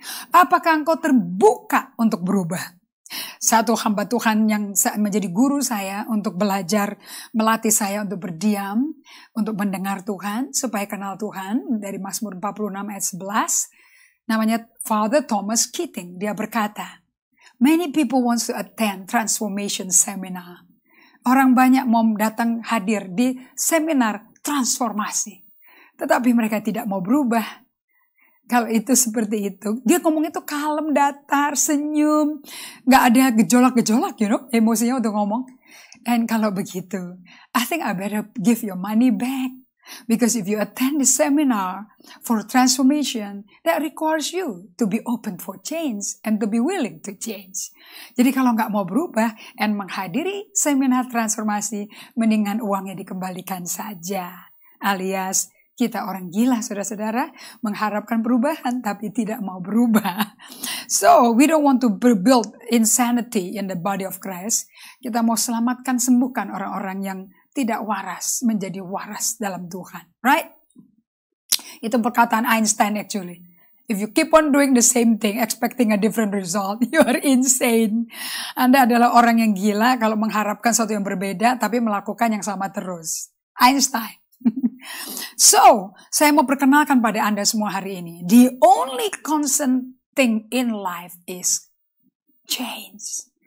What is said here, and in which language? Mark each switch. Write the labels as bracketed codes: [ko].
[id] Apakah engkau terbuka untuk berubah? Satu hamba Tuhan yang menjadi guru saya untuk belajar, melatih saya untuk berdiam, untuk mendengar Tuhan, supaya kenal Tuhan, dari Mazmur 46 ayat 11, namanya Father Thomas Keating. Dia berkata, [en] many people want to attend transformation seminar. [id] Orang banyak mau datang hadir di seminar transformasi. Tetapi mereka tidak mau berubah. Kalau itu seperti itu. Dia ngomong itu kalem, datar, senyum. Gak ada gejolak-gejolak, emosinya untuk ngomong. Dan kalau begitu, [en] I think I better give your money back. Because if you attend the seminar for transformation, that requires you to be open for change and to be willing to change. [id] Jadi kalau nggak mau berubah dan menghadiri seminar transformasi, mendingan uangnya dikembalikan saja. Alias kita orang gila, saudara-saudara, mengharapkan perubahan tapi tidak mau berubah. [en] So, we don't want to build insanity in the body of Christ. [id] Kita mau selamatkan, sembuhkan orang-orang yang tidak waras menjadi waras dalam Tuhan. [en] Right? [id] Itu perkataan Einstein [en] actually. If you keep on doing the same thing, expecting a different result, you are insane. [id] Anda adalah orang yang gila kalau mengharapkan sesuatu yang berbeda tapi melakukan yang sama terus. Einstein. So, saya mau perkenalkan pada Anda semua hari ini. [en] The only constant thing in life is change.